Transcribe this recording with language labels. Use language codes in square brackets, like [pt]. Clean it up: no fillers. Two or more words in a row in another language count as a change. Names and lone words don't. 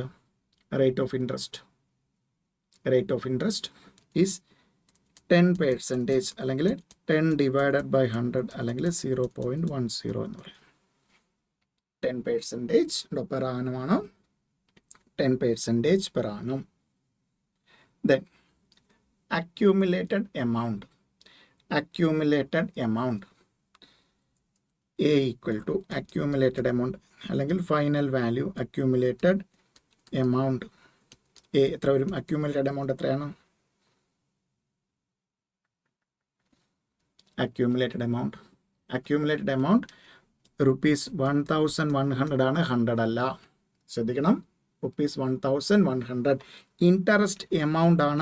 [en] rate of interest. rate of interest is [ml] 10% അല്ലെങ്കിൽ 10/100 അല്ലെങ്കിൽ 0.10 എന്ന് പറയും. [en] 10% per annum. 10% per annum. Then accumulated amount. Accumulated amount. A equal to accumulated amount അല്ലെങ്കിൽ final value accumulated amount. [ml] A എത്ര വരും? [en] accumulated amount [ml] എത്രയാണ്? [en] accumulated amount rupees 1100 ആണ്, 100 അല്ല. ശ്രദ്ധിക്കണം, rupees 1100 interest amount ആണ്.